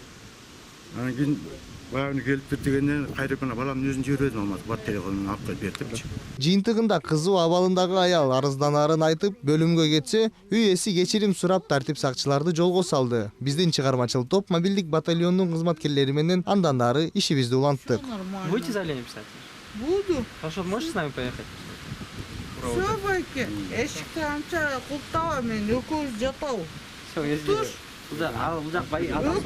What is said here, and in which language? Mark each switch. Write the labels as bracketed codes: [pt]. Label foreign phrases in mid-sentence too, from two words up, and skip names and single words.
[ky] Анан кийин баягы келип дегенден кайрып баламдын өзүн жибербедим Алматыга, бат телефонун алып келип бердипчи. Жыйынтыгында кызуу абалындагы аял арызданарын айтып, бөлүмгө кетсе, үй ээси кечирим сурап тартип сакчыларды жолго салды. Биздин чыгармачыл топ мобилдик батальондун кызматкерлери менен андан ары ишибизди уланттык. [ru] Будете заявление писать? Буду. Хорошо, можете с нами поехать? Все, [ky] Байке. Эшикти анча култаба мен экөөбүз жатабыз. [ru] Все, я сделаю. [ky] Бул жак бай атасы.